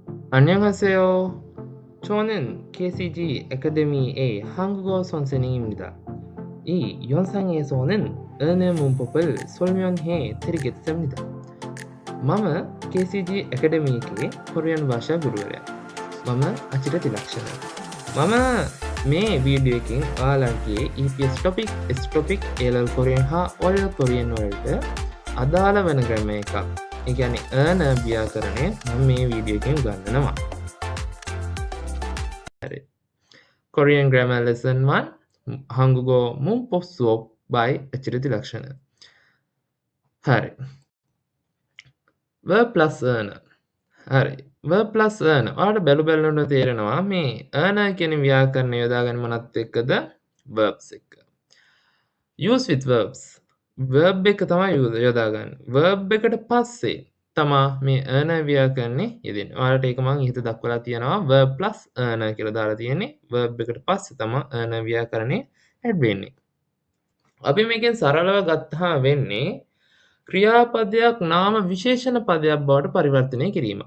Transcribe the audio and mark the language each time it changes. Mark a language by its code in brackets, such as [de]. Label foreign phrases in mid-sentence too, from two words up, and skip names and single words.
[ko] 안녕하세요. 저는 KCG 에카데미의 한국어 선생님입니다. 이 영상에서는 어느 문법을 설명해 드리겠습니다. [si] මම KCG एकेडमी කොරියන් භාෂා ගුරුවරයා. මම අචිර තිලක්ෂණ. මම මේ වීඩියෝ එකෙන් ඔයාලගේ EPS topic A-level කොරියන් හා O-level කොරියන් වලට අදාළ වෙන ග්‍රැමර් එකක්. ඒ කියන්නේ අන ව්‍යාකරණය මම මේ වීඩියෝ එකෙන් උගන්වනවා. හරි. [en] Korean Grammar Lesson 1 [ko] 한국어 문법 수업 [en] by අචිර තිලක්ෂණ. හරි. verb plus earn. [si] හරි. verb plus earn. ඔයාලට බැලුනොත් තේරෙනවා මේ earn කියන ව්‍යාකරණය යොදාගන්නේ මොනත් එක්කද? verbs එක්ක. [en] use with verbs. [si] verb එක තමයි යොදාගන්නේ. verb එකට පස්සේ තමා මේ earn ව්‍යාකරණය යෙදෙන්නේ. ඔයාලට ඒක මම ඉහත දක්වලා තියෙනවා [en] verb plus earn [si] කියලා දාලා තියෙන්නේ. verb එකට පස්සේ තමා earn ව්‍යාකරණය add වෙන්නේ. අපි මේකෙන් සරලව ගත්තාම වෙන්නේ ක්‍රියාපදයක් නාම විශේෂණ පදයක් බවට පරිවර්තනය කිරීම.